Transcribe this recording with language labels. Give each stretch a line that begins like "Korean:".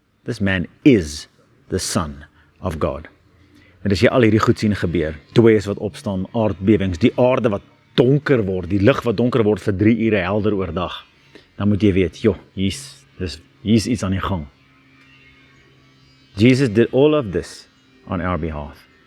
English: This man is the Son of God.
Afrikaans: En as jy al hierdie goed sien gebeur, dooies wat opstaan, aardbewings, die aarde wat donker word, die lig wat donker word vir 3 ure helder oordag, dan moet jy weet, hier's iets aan die gang.
English: Jesus did all of this on our behalf.